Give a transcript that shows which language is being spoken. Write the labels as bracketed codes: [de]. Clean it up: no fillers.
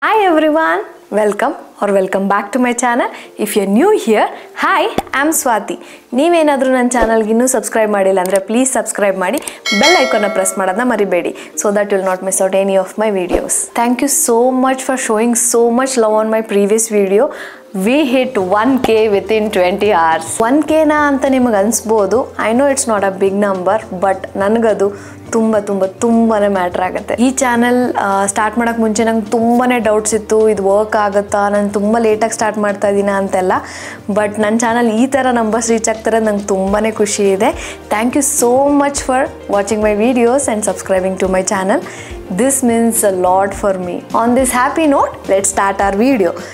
[en] Hi everyone, welcome back to my channel. If you're new here, hi, I'm Swati. [kn] ನೀವೇನಾದರೂ ನನ್ನ ಚಾನಲ್ಗೆ ಇನ್ನೂ subscribe ಮಾಡಿಲ್ಲ ಅಂದರೆ ಪ್ಲೀಸ್ ಸಬ್ಸ್ಕ್ರೈಬ್ ಮಾಡಿ ಬೆಲ್ ಐಕಾನ್ನ ಪ್ರೆಸ್ ಮಾಡೋದನ್ನ ಮರಿಬೇಡಿ [en] so that you'll not miss out any of my videos. Thank you so much for showing so much love on my previous video. We hit 1k within 20 hours. [kn] 1k na anta ನಿಮಗೆ ಅನ್ಸ್ಬೋದು. [en] I know it's not a big number, but [kn] ನನಗದು ತುಂಬಾನೇ matter ಆಗುತ್ತೆ. ಈ channel start ಮಾಡೋಕ್ಕೆ ಮುಂಚೆ ನಂಗೆ ತುಂಬಾನೇ doubts ಇತ್ತು, ಇದು ವರ್ಕ್ ಆಗುತ್ತಾ, ನಾನು ತುಂಬ ಲೇಟಾಗಿ ಸ್ಟಾರ್ಟ್ ಮಾಡ್ತಾ ಇದ್ದೀನ ಅಂತೆಲ್ಲ. ಬಟ್ ನನ್ನ ಚಾನಲ್ ಈ ಥರ ನಂಬರ್ಸ್ ರೀಚ್ ಆಗ್ತಾರೆ ನಂಗೆ ತುಂಬಾನೇ ಖುಷಿ ಇದೆ. [en] Thank you so much for watching my videos and subscribing to my channel. This means a lot for me. On this happy note, let's start our video.